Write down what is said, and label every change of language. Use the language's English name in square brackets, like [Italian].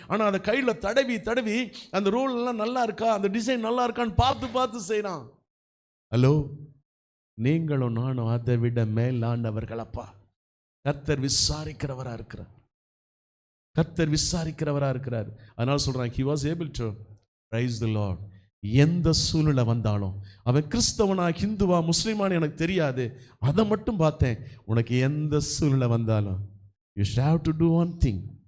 [Tamil] ஆனால் அதை கையில் தடவி தடவி அந்த ரோல் எல்லாம் நல்லா இருக்கா, அந்த டிசைன் நல்லா இருக்கான்னு பார்த்து பார்த்து செய்யறான். ஹலோ, நீங்களும் நானும் அதை விட மேலானவர்கள். அப்பா, கர்த்தர் விசாரிக்கிறவரா இருக்கிறார், கர்த்தர் விசாரிக்கிறவரா இருக்கிறார். அதனால சொல்றான், [English] he was able to praise the Lord. [Tamil] எந்த சூழ்நிலை வந்தாலும், அவன் கிறிஸ்தவனா ஹிந்துவா முஸ்லிமான்னு எனக்கு தெரியாது, அதை மட்டும் பார்த்தேன். உனக்கு எந்த சூழ்நிலை வந்தாலும் [English] you have to do one thing.